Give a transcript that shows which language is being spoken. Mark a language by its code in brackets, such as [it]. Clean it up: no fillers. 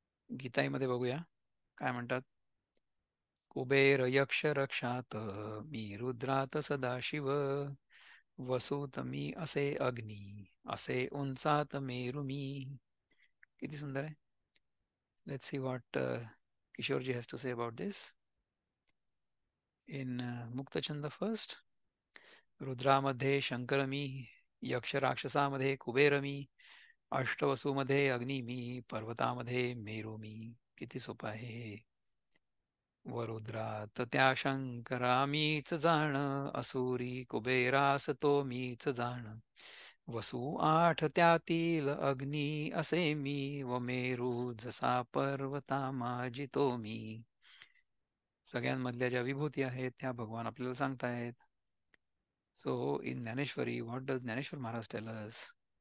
[mr] गीताईमध्ये बघूया काय म्हणतात. कुबेर यक्ष रक्षात, मी रुद्रात सदाशिव, वसूत मी असे अग्नी, असे उंचात मेरू मी. किती सुंदर आहे. [en] Let's see what Kishorji has to say about this in मुक्तछंद first. [mr] रुद्रामध्ये Shankar मी, यक्ष राक्षसामध्ये कुबेर मी, अष्टवसूमध्ये अग्नी मी, पर्वतामध्ये मेरू मी. किती सोपं आहे. वरुद्रात त्या शंकरा मीच जाण, असुरी कुबेरास तो मीच जाण. वसु आठ त्यातील अग्नी असे मी, व मेरू जसा पर्वता माझी तो मी. सगळ्यांमधल्या ज्या विभूती आहेत त्या भगवान आपल्याला सांगतायत. [en] So in Dhaneshwari, what does Dhaneshwar Maharaj tell us?